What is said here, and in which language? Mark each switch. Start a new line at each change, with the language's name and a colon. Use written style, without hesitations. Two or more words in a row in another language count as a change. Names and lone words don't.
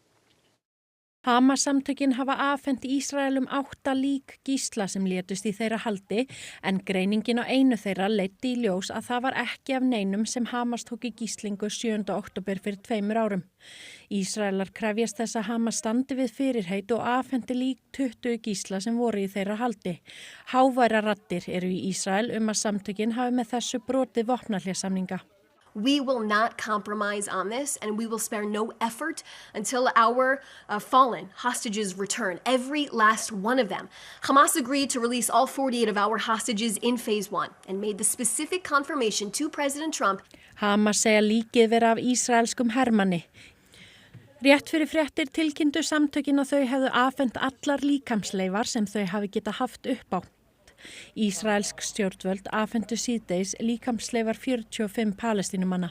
Icelandic: Hamas-samtökin hafa afhent Ísraelum 8 lík gísla sem létust í þeirra haldi en greiningin á einu þeirra leiddi í ljós að það var ekki af neinum sem Hamas tók í gíslingu 7. október fyrir 2 árum. Ísraelar krefjast þess að Hamas standi við fyrirheit og afhendi lík 20 gísla sem voru í þeirra haldi. Háværar raddir eru í Ísrael að samtökin hafi með þessu brotið vopnahléssamninga.
English: We will not compromise on this, and we will spare no effort until our fallen hostages return, every last one of them. Hamas agreed to release all 48 of our hostages in phase 1 and made the specific confirmation to President Trump.
Icelandic: Hamas segja líkið vera af ísraelskum hermanni. Rétt fyrir fréttir tilkynntu samtökin að þau hefðu afhent allar líkamsleifar sem þau hafi geta haft upp á. Ísraelsk stjórnvöld afhentu síðdegis líkamsleifar 45 palestínumanna.